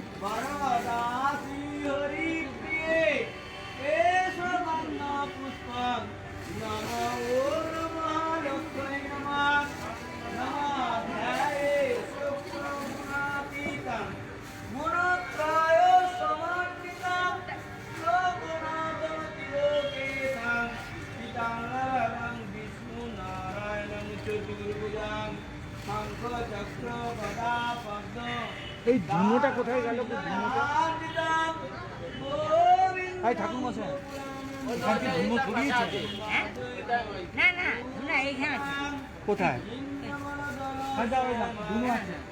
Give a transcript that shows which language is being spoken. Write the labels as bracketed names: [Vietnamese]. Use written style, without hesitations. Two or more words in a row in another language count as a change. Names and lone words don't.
[Sanskrit] বরদাসী হরি প্রিয়ে এসো গন্ধা পুষ্পং নমো নমঃ লক্ষ্মী নমঃ নমঃ ধ্যায়ে শুক্রমুনাতীতং মুনত্রায় সমন্বিতং লোকনাথমতি লোকেশাং পিতামহং বিষ্ণু নারায়ণং চতুর্ভুজাং শঙ্খ চক্র গদা পদ্ম [Bangla] এই ধুনোটা কোথায় গেল ধুনোটা এই ঠাকুর মশাই ওইখানে কি ধুনো ছড়িয়েছে না না না এইখানে আছে কোথায় ধুনো আছে